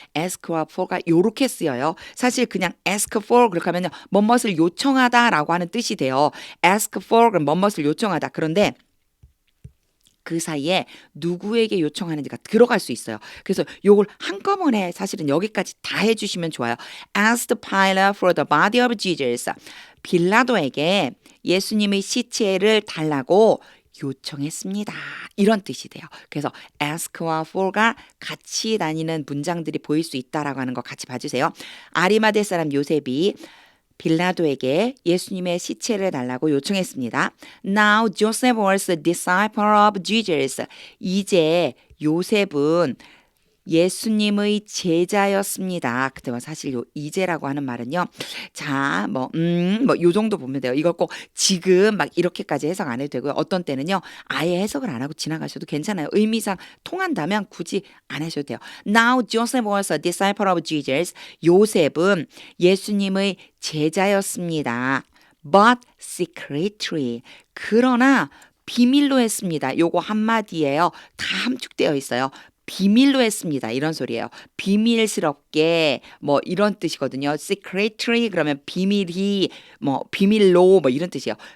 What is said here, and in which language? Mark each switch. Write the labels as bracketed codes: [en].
[ko] ask와 for가 요렇게 쓰여요. 사실 그냥 ask for 그렇게 하면요. 뭐뭇을 요청하다라고 하는 뜻이 돼요. ask for 그럼 뭐뭇을 요청하다. 그런데 그 사이에 누구에게 요청하는지가 들어갈 수 있어요. 그래서 요걸 한꺼번에 사실은 여기까지 다 해주시면 좋아요. [en] Asked Pilate for the body of Jesus. [ko] 빌라도에게 예수님의 시체를 달라고 요청했습니다. 이런 뜻이 돼요. 그래서 ask와 for가 같이 다니는 문장들이 보일 수 있다라고 하는 거 같이 봐주세요. 아리마대 사람 요셉이 빌라도에게 예수님의 시체를 달라고 요청했습니다. [en] Now Joseph was a disciple of Jesus. [ko] 이제 요셉은 예수님의 제자였습니다. 그때 사실 요 이제라고 하는 말은요. 자, 요 정도 보면 돼요. 이걸 꼭 지금 막 이렇게까지 해석 안 해도 되고요. 어떤 때는요. 아예 해석을 안 하고 지나가셔도 괜찮아요. 의미상 통한다면 굳이 안 하셔도 돼요. [en] Now Joseph was a disciple of Jesus. [ko] 요셉은 예수님의 제자였습니다. [en] But secretly. [ko] 그러나 비밀로 했습니다. 요거 한마디예요. 다 함축되어 있어요. 비밀로 했습니다. 이런 소리예요. 비밀스럽게 뭐 이런 뜻이거든요. secretly 그러면 비밀이 뭐 비밀로 뭐 이런 뜻이에요.